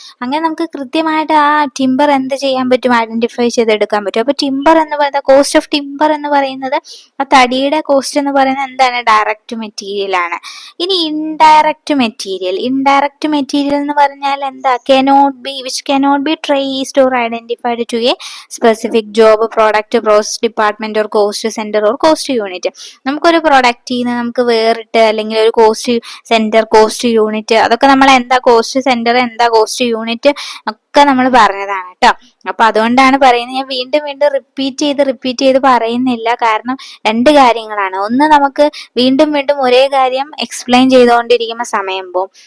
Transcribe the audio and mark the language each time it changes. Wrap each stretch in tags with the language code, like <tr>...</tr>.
<ml>അങ്ങനെ നമുക്ക് കൃത്യമായിട്ട് ആ ടിമ്പർ എന്ത് ചെയ്യാൻ പറ്റും? ഐഡന്റിഫൈ ചെയ്തെടുക്കാൻ പറ്റും. അപ്പൊ ടിമ്പർ എന്ന് പറയുന്നത്, കോസ്റ്റ് ഓഫ് ടിമ്പർ എന്ന് പറയുന്നത്, ആ തടിയുടെ കോസ്റ്റ് എന്ന് പറയുന്നത് എന്താണ്? ഡയറക്റ്റ് മെറ്റീരിയൽ ആണ്. ഇനി ഇൻഡയറക്റ്റ് മെറ്റീരിയൽ എന്ന് പറഞ്ഞാൽ എന്താ?</ml> <en>cannot be traced or identified to a specific job, product, process, department or cost center or cost unit.</en> <ml>നമുക്കൊരു പ്രൊഡക്റ്റിൽ നിന്ന് നമുക്ക് വേറിട്ട്, അല്ലെങ്കിൽ ഒരു കോസ്റ്റ് സെന്റർ, കോസ്റ്റ് യൂണിറ്റ്, അതൊക്കെ നമ്മൾ എന്താ കോസ്റ്റ് സെന്റർ, എന്താ കോസ്റ്റ് യൂണിറ്റ് ഒക്കെ നമ്മൾ പറഞ്ഞതാണ് കേട്ടോ. അപ്പൊ അതുകൊണ്ടാണ് പറയുന്നത്. ഞാൻ വീണ്ടും റിപ്പീറ്റ് ചെയ്ത് പറയുന്നില്ല. കാരണം രണ്ട് കാര്യങ്ങളാണ്. ഒന്ന്, നമുക്ക് വീണ്ടും ഒരേ കാര്യം എക്സ്പ്ലെയിൻ ചെയ്തുകൊണ്ടിരിക്കുമ്പോൾ സമയം പോകും.</ml>